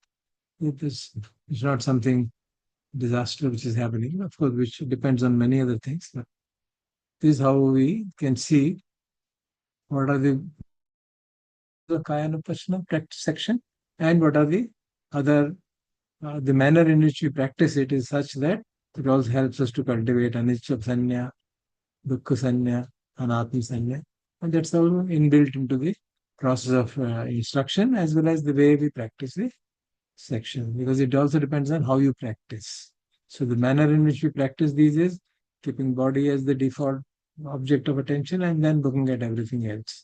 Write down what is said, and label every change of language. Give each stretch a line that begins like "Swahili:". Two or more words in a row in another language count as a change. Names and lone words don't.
English: It's not something disaster which is happening, of course, which depends on many other things. But this is how we can see what are the Kayanupassana practice section and what are the other, the manner in which we practice it is such that it also helps us to cultivate
Pali: anicca sanya, dukkha sanya, anatma sanya.
English: And that's all inbuilt into the process of instruction as well as the way we practice the section, because it also depends on how you practice. So the manner in which we practice these is keeping body as the default object of attention and then looking at everything else.